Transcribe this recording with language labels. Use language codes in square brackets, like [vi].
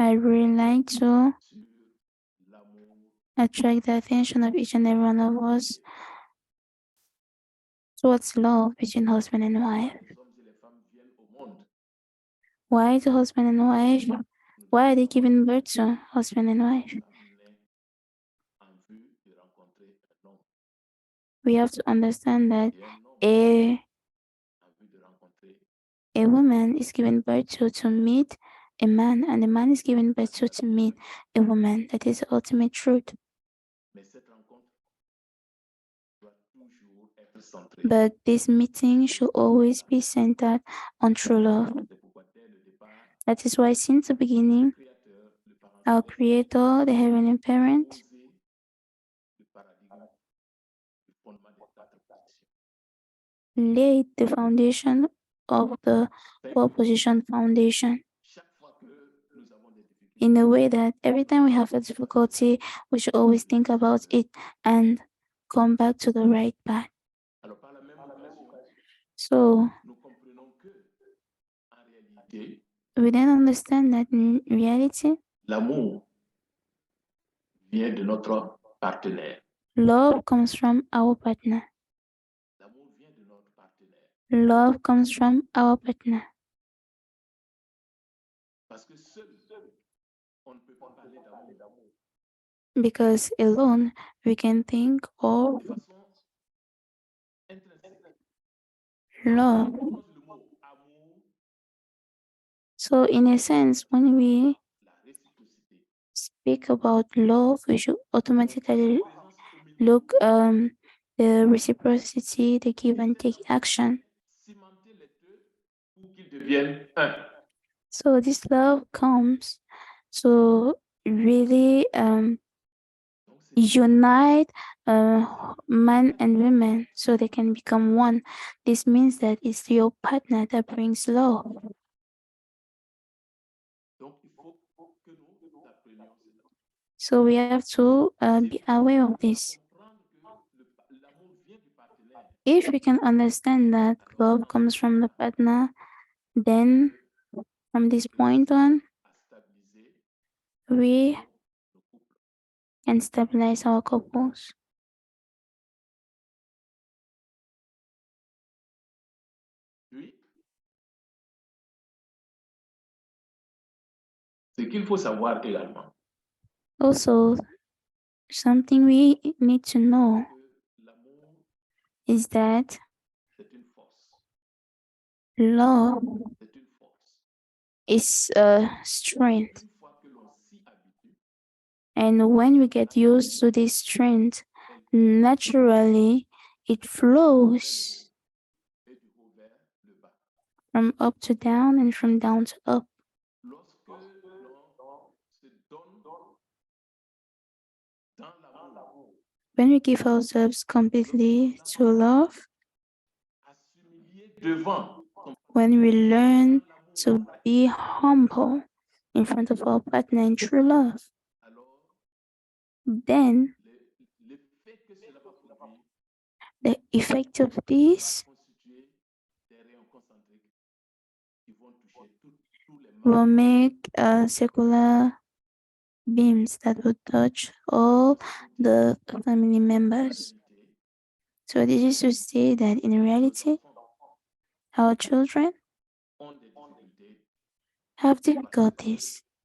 [en] I really like to [fr] sur l'amour [en] attract the attention of each and every one of us towards love between husband and wife. [fr] les hommes et les femmes viennent au monde. [en] Why the husband and wife? [fr] Nous [en] Why are they [fr] devons [en] giving birth to husband and wife? [fr] amener en vue de rencontrer un homme [en] We have to understand that [fr] et un homme [en] a [fr] en vue de rencontrer [en] a woman is given birth to meet a man, and a man is given birth to meet a woman. That is the ultimate truth. [fr] mais cette rencontre doit toujours être centrée. [en] But this meeting should always be centered on true love. [fr] C'est pourquoi dès le départ, [en] That is why since the beginning, [fr] le Créateur, le parent [en] our [fr] céleste, [en] Creator, the Heavenly [fr] a [en] Parent, [fr] posé le paradigme, le fondement des [en] laid the foundation of the proposition foundation [fr] Chaque fois que nous avons des difficultés, [en] in a way that every time we have a difficulty, we should always think about it and come back to the right path. [fr] alors par la même occasion, [en] So [fr] nous comprenons que, en réalité, [en] we then understand that in reality, [fr] l'amour vient de notre partenaire. [en] love comes from our partner. [fr] L'amour vient de notre partenaire. [en] Love comes from our partner. [fr] Parce que seul, on ne peut pas parler d'amour [en] Because alone we can think of [fr] de façon intrinsèque. [en] love. [fr] On prononce le mot amour, [en] So in a sense, when we [fr] la réciprocité. [en] speak about love, we should automatically [fr] Présence au milieu, [en] look the reciprocity, the give and take action. [fr] cimenter les deux pour qu'ils deviennent un. [en] So this love comes to really [fr] Donc, c'est [en] unite men and women so they can become one. This means that it's your partner that brings love. [fr] donc, il faut que nous apprenions cela. [en] So we have to be aware of this. [fr] Comprendre que l'amour vient du partenaire. [en] If we can understand that love comes from the partner, then from this point on, [fr] À stabiliser [en] we [fr] nos couples. [en] can stabilize our couples. [fr] Puis, ce qu'il faut savoir également, [en] Also, something we need to know [fr] que l'amour, [en] is that [fr] c'est une force. [en] love [fr] C'est une force. [en] is a strength. [fr] Une fois que l'on s'y habitue, [en] And when we get used to this strength, naturally it flows [fr] et du haut vers le bas. [en] from up to down and from down to up. [fr] Lorsque l'on se donne dans l'amour, [en] When we give ourselves completely to love, [fr] à s'humilier devant son [en] when we learn [fr] dans l'amour, [en] to be humble in front of our partner in true love, [fr] alors [en] then [fr] l'effet que cela va produire [en] the effect of this [fr] va constituer des rayons concentriques qui vont toucher tous les [en] will [fr] membres. [en] make circular beams that will touch all the family members. So this is to say that in reality, our children [fr] Ont des difficultés [en] have difficulties,